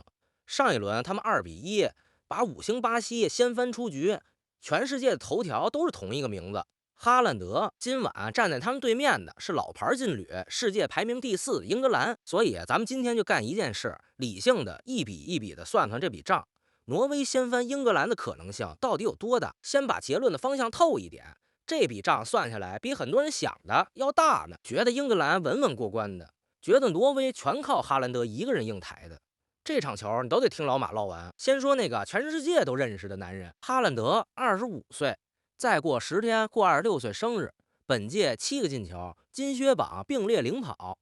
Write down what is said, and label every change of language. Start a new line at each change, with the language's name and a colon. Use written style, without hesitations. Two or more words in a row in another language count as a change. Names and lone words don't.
Chinese: 上一輪他們2-1把5星巴西掀翻出局，全世界的頭條都是同一個名字。哈蘭德。今晚站在他們對面的是老牌劲旅，世界排名第4的英格蘭。所以咱們今天就幹一件事，理性的一筆一筆的算算這筆賬。挪威掀翻英格蘭的可能性到底有多大？先把結論的方向透一点，這筆賬算下來比很多人想的要大呢。覺得英格蘭穩穩過關的，覺得挪威全靠哈蘭德一個人硬抬的。這場球你都得聽老馬嘮完。先說那個全世界都認識的男人，哈蘭德25歲，再過10天過26歲生日，本屆7個進球，金靴榜並列領跑。